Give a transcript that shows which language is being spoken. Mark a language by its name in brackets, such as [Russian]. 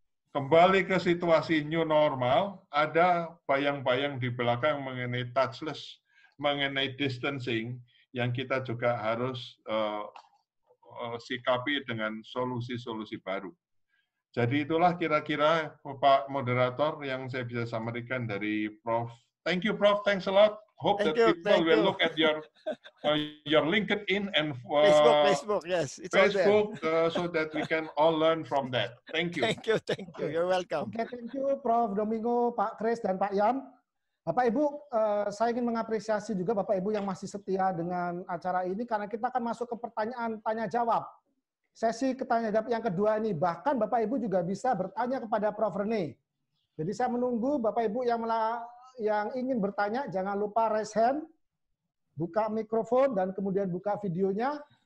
[Indonesian] kembali ke situasi new normal, ada bayang-bayang di belakang mengenai touchless, mengenai distancing, yang kita juga harus sikapi dengan solusi-solusi baru. Jadi itulah kira-kira Pak Moderator yang saya bisa sampaikan dari Prof. [English] Thank you, Prof. Thanks a lot. Hope that people will look at your LinkedIn and Facebook, yes, it's Facebook, so that we can all learn from that. Thank you. Thank you. You're welcome. Okay, thank you, Prof. Domingo, Pak Kris, dan Pak Yan. [Indonesian] Bapak Ibu, saya ingin mengapresiasi juga Bapak Ibu yang masih setia dengan acara ini karena kita akan masuk ke pertanyaan tanya jawab. Sesi tanya jawab yang kedua ini, bahkan Bapak Ibu juga bisa bertanya kepada Prof. Rene. Jadi saya menunggu Bapak Ibu yang ingin bertanya, jangan lupa [English] raise hand, [Indonesian] buka mikrofon, dan kemudian buka videonya.